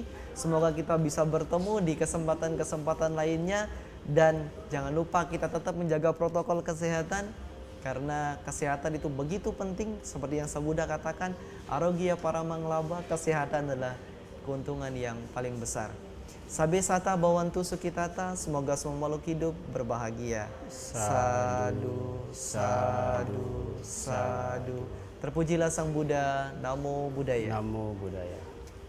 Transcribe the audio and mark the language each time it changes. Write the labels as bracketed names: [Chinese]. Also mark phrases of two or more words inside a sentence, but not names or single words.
[Indonesian] Semoga kita bisa bertemu di kesempatan-kesempatan lainnya. Dan jangan lupa kita tetap menjaga protokol kesehatan. Karena kesehatan itu begitu penting. Seperti yang Sabuddha katakan, [Pali] Arogya Paramanglaba, [Indonesian] kesehatan adalah keuntungan yang paling besar. [Pali] Sabe sata bawantu sukitata, [Indonesian] semoga semua makhluk hidup berbahagia. [Pali] Sadu, sadu, sadu. [Indonesian] Terpujilah Sang Buddha, [Pali] Namo Buddhaya. Namo Buddhaya.